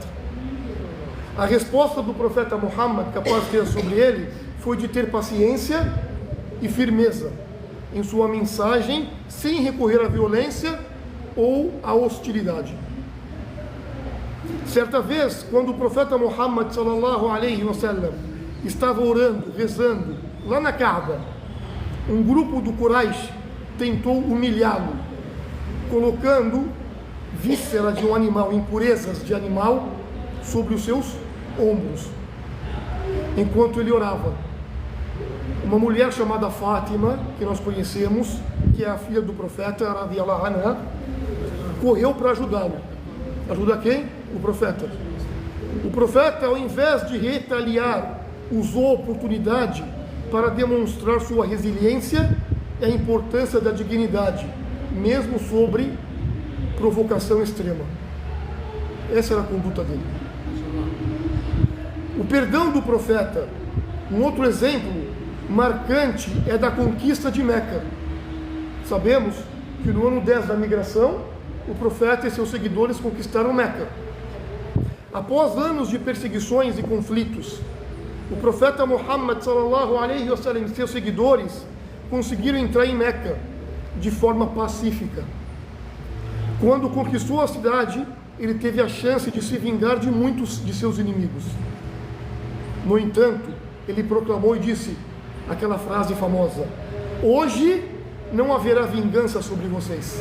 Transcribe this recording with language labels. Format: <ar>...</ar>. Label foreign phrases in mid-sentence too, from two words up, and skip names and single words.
<pt>A resposta do profeta Muhammad, que a paz esteja sobre ele, foi de ter paciência e firmeza em sua mensagem, sem recorrer à violência ou à hostilidade. Certa vez, quando o profeta Muhammad</pt> <ar>صلى الله عليه وسلم</ar> <pt>estava orando, rezando, lá na Kaaba, um grupo do Quraysh tentou humilhá-lo, colocando víscera de um animal, impurezas de animal, sobre os seus ombros, enquanto ele orava. Uma mulher chamada Fátima, que nós conhecemos, que é a filha do profeta,</pt> <ar>رضي الله عنها,</ar> <pt>correu para ajudá-lo. Ajuda quem? O profeta. O profeta, ao invés de retaliar, usou a oportunidade para demonstrar sua resiliência e a importância da dignidade, mesmo sobre provocação extrema. Essa era a conduta dele. O perdão do profeta, um outro exemplo marcante, é da conquista de Meca. Sabemos que no ano 10 da migração, o profeta e seus seguidores conquistaram Meca. Após anos de perseguições e conflitos, o profeta Muhammad</pt> <ar>صلى الله عليه وسلم</ar> <pt>e seus seguidores conseguiram entrar em Meca de forma pacífica. Quando conquistou a cidade, ele teve a chance de se vingar de muitos de seus inimigos. No entanto, ele proclamou e disse aquela frase famosa: hoje não haverá vingança sobre vocês.</pt>